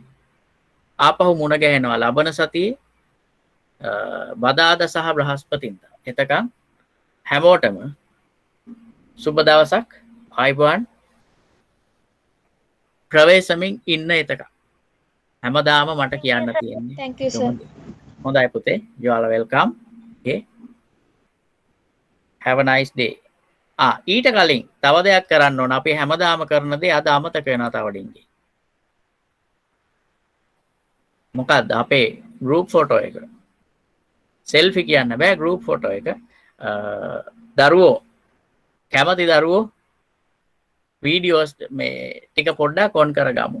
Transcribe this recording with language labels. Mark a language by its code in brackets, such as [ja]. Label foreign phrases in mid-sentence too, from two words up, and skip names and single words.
[si] ආපහු මුණ ගැහෙනවා ලබන සතියේ බදාදා සහ බ්‍රහස්පතින්දා. එතකන් හැමෝටම සුබ දවසක්. ආයිබෝන්. ප්‍රවේශමින් ඉන්න එතකන් හැමදාම මට කියන්න තියෙන්නේ. [en] Thank you sir. [si] හොඳයි පුතේ. [en] You are welcome. Okay. Have a nice day. [si] ඊට කලින් තව දෙයක් කරන්න ඕන. අපි හැමදාම කරන දේ අද අමතක වෙනවා තව ඩිංගි. මොකද්ද? අපේ [en] group photo [si] එක. selfie කියන්න බෑ [en] group photo [si] එක. දරුවෝ කැමති දරුවෝ වීඩියෝස් මේ ටික පොඩ්ඩක් ඔන් කරගමු.